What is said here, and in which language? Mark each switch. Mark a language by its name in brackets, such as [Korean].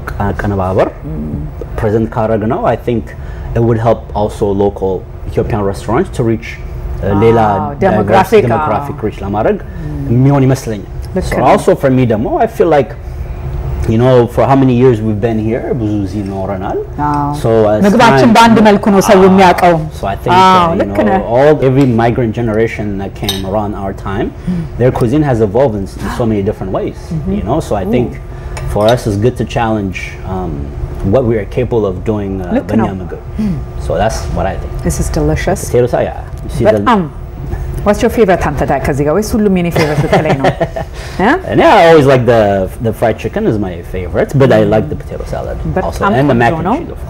[English] አቀነባበር present ካረግ ነው I think it would help also local Ethiopian restaurants to reach ሌላ demographic [Amharic] reach ለማድረግ የሚሆን ይመስለኛል [English] so also for me ደግሞ I feel like you know for how many years we've been here [Amharic] ብዙ እዚህ ኖረናል [English] so [Amharic] ምግባችን በአንድ መልኩ ነው ሰው የሚያውቀው [English] so I think you know every migrant generation that came around our time their cuisine has evolved in so many different ways you know so I think for us it's good to challenge what we are capable of doing በእኛምግብ so that's what I think this is delicious potatoes yeah you see what's your favorite [Amharic] አንተ ዳ ከዚህ ጋር ወይስ ሁሉም የኔ favorite ብትለኝ ነው [English] and I always like the fried chicken is my favorite but I like the potato salad also and the mac and cheese